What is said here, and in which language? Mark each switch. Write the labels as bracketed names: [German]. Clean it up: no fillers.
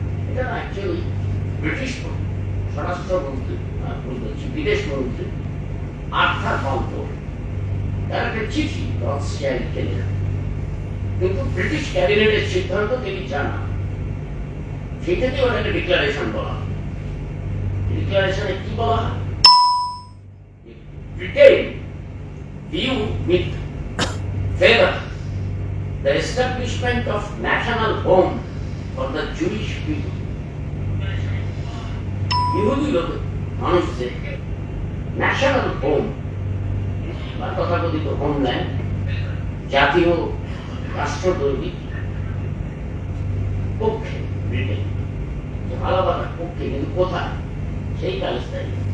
[Bangla] এটা actually British স্বরাষ্ট্রমন্ত্রী, বিদেশ মন্ত্রী আর্থার বালফোর, তার একটা চিঠি রথস্টাইলকে লেখা, কিন্তু ব্রিটিশ ক্যাবিনেটের সিদ্ধান্ত তিনি জানা, সেটাকে ওটাকে ডিক্লারেশন বলা হয়। ডিক্লারেশনে কি বলা হয়? [English] Britain view with favor the establishment of national home for the Jewish people. [Bangla] ইহুদি লোক মানুষদের ন্যাশনাল হোম বা তথাকথিত হোমল্যান্ড, জাতীয় রাষ্ট্র তৈরি পক্ষে ব্রিটেন, ভালোবাসার পক্ষে, কিন্তু কোথায়? সেই প্যালেস্টাইন।